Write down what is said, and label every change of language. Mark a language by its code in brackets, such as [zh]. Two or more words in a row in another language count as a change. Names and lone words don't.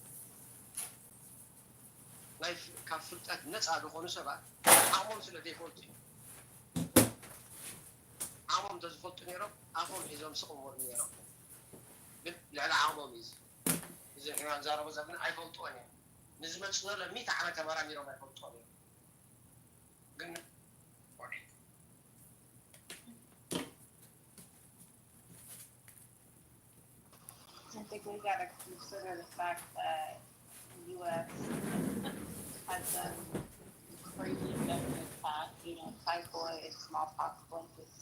[ti] ናይ ካብ ፍልጠት ነፃ ዝኾኑ ሰባት ዓቕሞም ስለ ዘይፈልጡ እዩ ዓቕሞም እንተዝፈልጡ ነይሮም ኣፎም ሒዞም ስቕሞሩ ነይሮም ግን ልዕሊ ዓቕሞም እዩ እዚ ሕና ንዛረቦ ዘለና ኣይፈልጥዎን እዮም ንዝመፅእ ዘሎ 100 ዓመት ተመራሚሮም ኣይፈልጥዎን እዮም ግን [en] I think we got to consider the fact that the U.S. has done crazy stuff in the past, typhoid, smallpox, blankets, diseases, people.